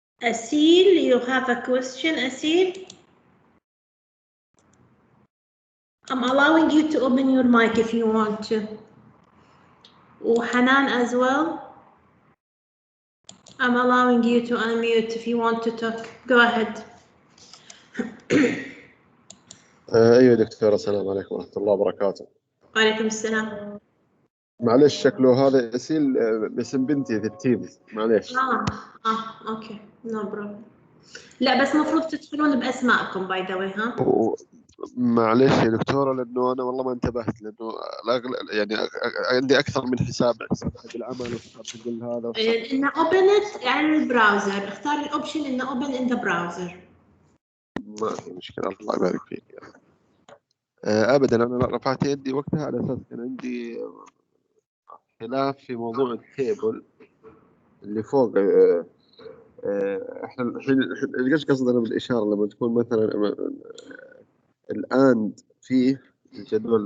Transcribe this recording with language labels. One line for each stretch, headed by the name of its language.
English: Asil, you have a question, Asil? I'm allowing you to open your mic if you want to. Hanan as well. I'm allowing you to unmute if you want to talk. Go ahead.
Arabic: ايوه دكتورة, السلام عليكم ورحمة الله وبركاته. وعليكم السلام. معلش شكله هذا اسيل باسم بنتي في التيمز, معلش. اوكي,
English: No problem.
Arabic: لا بس المفروض تدخلون باسمائكم
English: by the way,
Arabic: ها؟ معلش يا دكتورة، لأنه أنا والله ما انتبهت، لأنه يعني عندي أكثر من حساب حق العمل وحساب حق هذا وحساب. إنه
English: open it
Arabic: على البراوزر، اختار الأوبشن إنه
English: open in the browser.
Arabic: ما في مشكلة، الله يبارك فيك يعني. أبدا أنا رفعت يدي وقتها على أساس كان عندي خلاف في موضوع التيبل اللي فوق. احنا الحين ايش قصدنا بالإشارة لما تكون مثلا الآن فيه الجدول.